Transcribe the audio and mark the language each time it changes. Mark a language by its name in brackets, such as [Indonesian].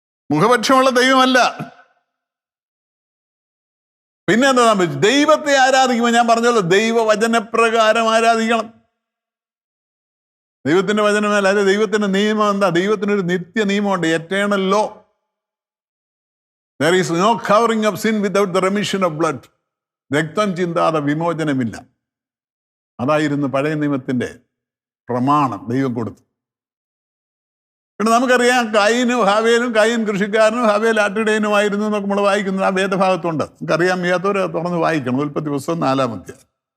[Malayalam] മുഖപക്ഷമുള്ള ദൈവമല്ല. പിന്നെ എന്താ സംഭവിച്ചു? ദൈവത്തെ ആരാധിക്കുമ്പോൾ ഞാൻ പറഞ്ഞല്ലോ, ദൈവവചനപ്രകാരം ആരാധിക്കണം. ദൈവത്തിന്റെ വചനമല്ല, അതായത് ദൈവത്തിന്റെ നിയമം എന്താ? ദൈവത്തിനൊരു നിത്യ നിയമമുണ്ട്, eternal law. [English] There is no covering of sin without the remission of blood. [Malayalam] രക്തം ചിന്താതെ വിമോചനമില്ല. അതായിരുന്നു പഴയ നിയമത്തിന്റെ പ്രമാണം ദൈവം കൊടുത്തു. പിന്നെ നമുക്കറിയാം, കയീനും ഹാവേലും, കയീൻ കൃഷിക്കാരനും ഹാവേൽ ആട്ടിടയനുമായിരുന്നു എന്നൊക്കെ നമ്മൾ വായിക്കുന്നത് ആ വേദഭാഗത്തുണ്ട്. നമുക്കറിയാൻ വയ്യാത്തവരെ തുറന്ന് വായിക്കണം. ഉൽപ്പത്തി പുസ്തകം 4-ാം അധ്യായം.